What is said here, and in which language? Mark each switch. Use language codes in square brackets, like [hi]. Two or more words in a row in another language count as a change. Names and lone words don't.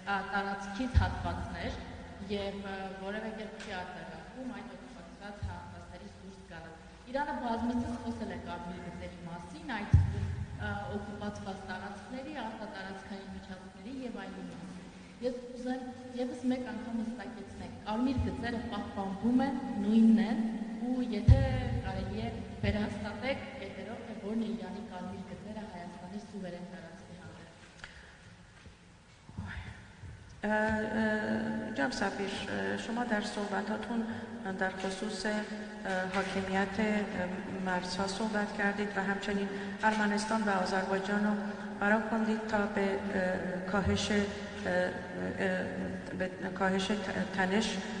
[hy] տարածքից հատվածներ եւ որևէ կերպ չի արտագաղթում այդ օկուպացված հատվածներից դուրս գալ։ Իրանը բազմիցս խոսել է կարմիր գծերի մասին, այդ օկուպացված տարածքների, արտատարածքային միջանցքների եւ այլն մասին։ Ես ուզեմ եւս մեկ անգամ հստակեցնել, կարմիր գծերը պահպանվում են, նույնն են, ու եթե կարելի է վերահաստատեք կետերով, թե որն է Իրանի կարմիր գծերը Հայաստանի սուվերեն տարածքի հանդեպ։ [fa] جناب سفیر، شما در صحبتاتون در خصوص حاکمیت مرزها صحبت کردید و همچنین ارمنستان و آذربایجان رو برا کندید تا به کاهش تنش